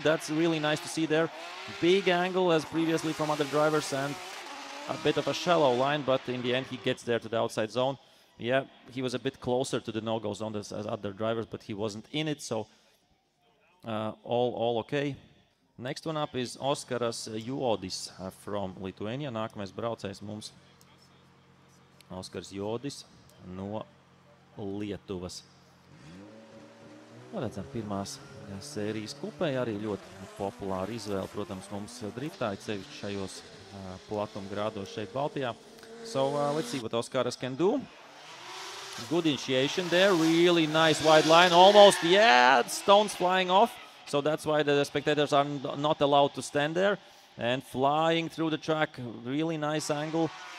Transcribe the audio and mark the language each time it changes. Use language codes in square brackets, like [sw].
[en] That's really nice to see there. Big angle as previously from other drivers and a bit of a shallow line, but in the end he gets there to the outside zone. Yeah, he was a bit closer to the no-go zone as other drivers, but he wasn't in it, so all okay. Next one up is Oskaras Jodis from Lithuania. [lv] Nākamais braucējs mums Oskars Jodis no Lietuvas. Redzam, pirmās sērijas kupē arī ļoti populāra izvēle, protams, mums driftā, sevišķi šajos platumgrādos šeit Baltijā. [en] So let's see what Oskaras can do. Good initiation there, really nice wide line, almost, stones flying off. So that's why the spectators are not allowed to stand there. And flying through the track, really nice angle.